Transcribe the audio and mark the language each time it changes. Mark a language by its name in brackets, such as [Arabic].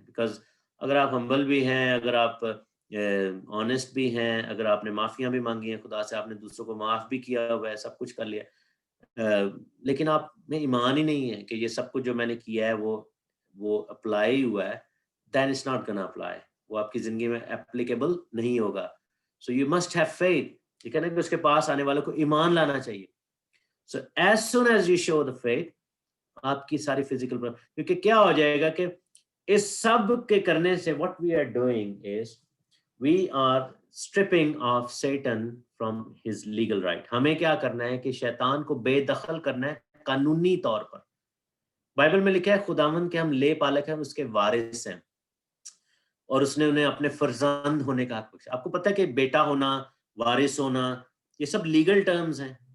[Urdu] Because اگر آپ ہمبل بھی ہیں, اگر آپ آنےسٹ بھی ہیں, اگر آپ نے معافیاں بھی مانگی ہیں خدا سے, آپ نے دوسروں کو معاف بھی کیا ہوا ہے, سب کچھ کر لیا, لیکن آپ میں ایمان ہی نہیں ہے کہ یہ سب کچھ جو میں نے کیا ہے وہ اپلائی ہوا ہے, [English] then it's not gonna apply. [Urdu] وہ آپ کی زندگی میں اپلیکیبل نہیں ہوگا. [English] So you must have faith. [Urdu] یہ کہنا کہ اس کے پاس آنے والوں کو ایمان لانا چاہیے. [English] So as soon as you show the faith, [Urdu] آپ کی ساری فزیکل کیونکہ کیا ہو جائے گا کہ اس سب کے کرنے سے [English] what we are doing is we are stripping off Satan from his legal right. [Urdu] ہمیں کیا کرنا ہے کہ شیطان کو بے دخل کرنا ہے قانونی طور پر. بائبل میں لکھا ہے خداوند کے ہم لے پالک ہیں, اس کے وارث ہیں, اور اس نے انہیں اپنے فرزند ہونے کا حق بخشا. آپ کو پتہ ہے کہ بیٹا ہونا, وارث ہونا, یہ سب لیگل ٹرمز ہیں.